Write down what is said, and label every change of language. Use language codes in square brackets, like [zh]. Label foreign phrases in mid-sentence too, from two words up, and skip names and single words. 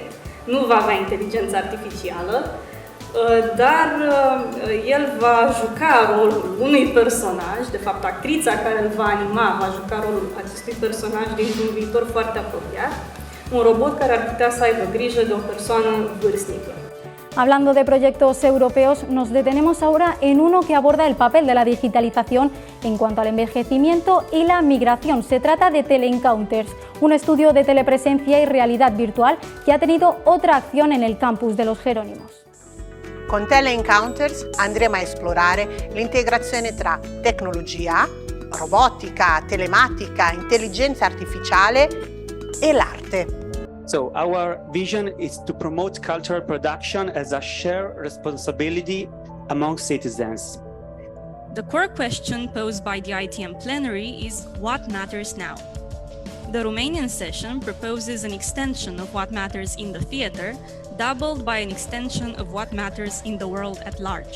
[ro] Nu va avea inteligență artificială, dar el va juca rolul unui personaj, de fapt actrița care îl va anima va juca rolul acestui personaj dintr-un viitor foarte apropiat, un robot care ar putea să aibă grijă de o persoană vârstnică. [es] Hablando de proyectos europeos, nos detenemos ahora en uno que aborda el papel de la digitalización en cuanto al envejecimiento y la migración. Se trata de Teleencounters, un estudio de telepresencia y realidad virtual que ha tenido otra acción en el campus de los Jerónimos. [it] Con Teleencounters andremo a esplorare l'integrazione tra tecnologia, robotica, telematica, intelligenza artificiale e l'arte. [en] So our vision is to promote cultural production as a shared responsibility among citizens. The core question posed by the ITM plenary is what matters now? The Romanian session proposes an extension of what matters in the theatre, doubled by an extension of what matters in the world at large.